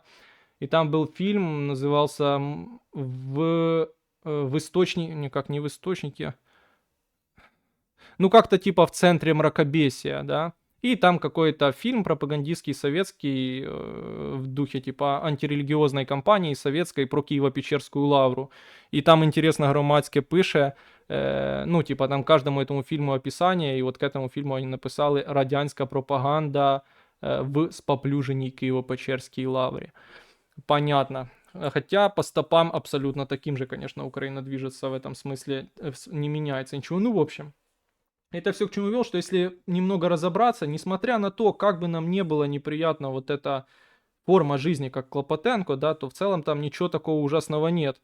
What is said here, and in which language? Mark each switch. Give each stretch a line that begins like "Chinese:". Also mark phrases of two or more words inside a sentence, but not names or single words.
Russian: И там был фильм, назывался в источнике, никак не в источнике, ну как-то типа в центре мракобесия, да. И там какой-то фильм пропагандистский советский в духе типа антирелигиозной кампании советской про Києво-Печерську лавру. И там интересно
Ukrainian: громадське пише,
Russian: ну типа там каждому этому фильму описание, и вот к этому фильму они написали
Ukrainian: «Радянська пропаганда в споплюженій Києво-Печерській лаврі».
Russian: Понятно. Хотя по стопам абсолютно таким же, конечно, Украина движется в этом смысле, не меняется ничего. Ну, в общем, это все к чему вел, что если немного разобраться, несмотря на то, как бы нам не было неприятно вот эта форма жизни, как Клопотенко, да, то в целом там ничего такого ужасного нет.